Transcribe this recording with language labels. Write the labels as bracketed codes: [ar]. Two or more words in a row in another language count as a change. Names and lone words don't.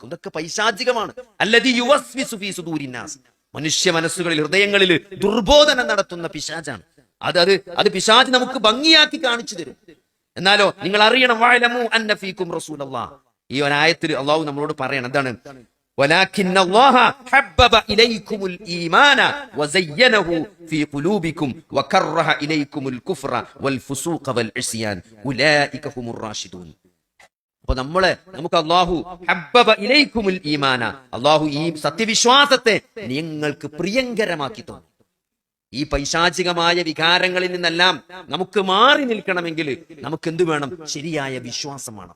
[ml] ഇതൊക്കെ പൈശാചികമാണ്. [ar] الذي يوسوس في صدور الناس, [ml] മനുഷ്യ മനസ്സുകളിൽ, ഹൃദയങ്ങളിൽ ദുർബോധനം നടത്തുന്ന പിശാചാണ്. അത് പിശാച് നമുക്ക് ഭംഗിയാക്കി കാണിച്ചു തരും. എന്നാലോ നിങ്ങൾ അറിയണം, [ar] واعلموا أن فيكم رسول الله. [ml] ഈ ആയത്തിൽ അള്ളാഹു നമ്മളോട് പറയണം എന്താണ്? [ar] ولكن الله حبب إليكم الإيمان وزينه في قلوبكم وكره إليكم الكفر والفسوق والعصيان أولئك هم الراشدون. [ml] അപ്പൊ നമുക്ക് അള്ളാഹു [ar] حبب إليكم الإيمان, [ml] അള്ളാഹു ഈ സത്യവിശ്വാസത്തെ നിങ്ങൾക്ക് പ്രിയങ്കരമാക്കി തന്നു. ഈ പൈശാചികമായ വികാരങ്ങളിൽ നിന്നെല്ലാം നമുക്ക് മാറി നിൽക്കണമെങ്കിൽ നമുക്ക് എന്ത് വേണം? ശരിയായ വിശ്വാസം വേണം.